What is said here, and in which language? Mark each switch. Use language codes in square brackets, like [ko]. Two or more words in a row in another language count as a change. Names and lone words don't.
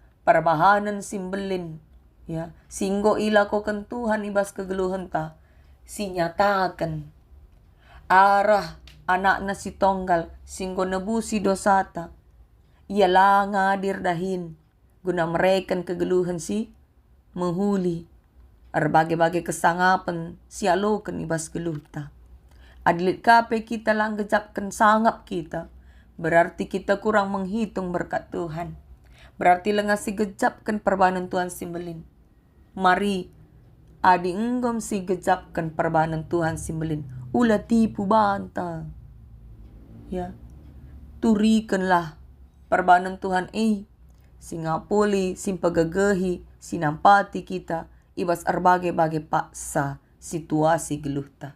[btx] Segelahna perbahanan simbelin. Ya, singgo ila ko kan Tuhan ibas kegeluhan ta, si nyatakan arah anak na si tonggal singgo nebusi dosata. Ialah ngadir dahin guna mereken kegeluhan si menghuli. Berbagai-bagai kesangapan si alokan ibas geluhta. Adilit kape kita lang gejapkan sangap kita. [id] Berarti kita kurang menghitung berkat Tuhan. [btx] Berarti lengas si gejapkan perbanan Tuhan simbelin. Mari adi enggom si gejapkan perbanan Tuhan simbelin. Ulah tipu banta. Ya. Turikanlah perbanan Tuhan singapoli simpagagehi sinampati kita ibas berbagai-bagai paksa situasi geluhta.